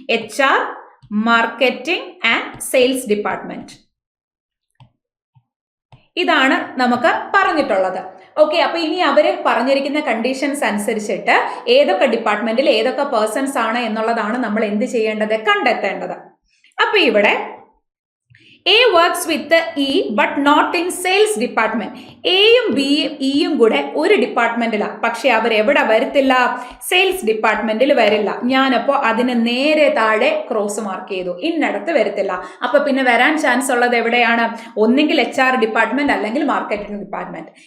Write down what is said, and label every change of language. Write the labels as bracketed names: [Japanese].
[English] HR, marketing and sales department. [Malayalam] ഇതാണ് നമുക്ക് പറഞ്ഞിട്ടുള്ളത്. ഓക്കെ, അപ്പൊ ഇനി അവര് പറഞ്ഞിരിക്കുന്ന കണ്ടീഷൻസ് അനുസരിച്ചിട്ട് ഏതൊക്കെ ഡിപ്പാർട്ട്മെന്റിൽ ഏതൊക്കെ പേഴ്സൺസ് ആണ് എന്നുള്ളതാണ് നമ്മൾ എന്ത് ചെയ്യേണ്ടത്, കണ്ടെത്തേണ്ടത്. അപ്പൊ ഇവിടെ [English] A works with E but not in sales department. [Malayalam] എയും ബിയും ഇയും കൂടെ ഒരു ഡിപ്പാർട്ട്മെന്റിലാണ്, പക്ഷെ അവർ എവിടെ വരത്തില്ല? സെയിൽസ് ഡിപ്പാർട്ട്മെന്റിൽ വരില്ല. ഞാനപ്പോ അതിന് നേരെ താഴെ ക്രോസ് മാർക്ക് ചെയ്തു, ഇന്നടത്ത് വരത്തില്ല. അപ്പൊ പിന്നെ വരാൻ ചാൻസ് ഉള്ളത് എവിടെയാണ്? ഒന്നെങ്കിൽ HR ഡിപ്പാർട്ട്മെന്റ് അല്ലെങ്കിൽ മാർക്കറ്റിംഗ് ഡിപ്പാർട്ട്മെന്റ്.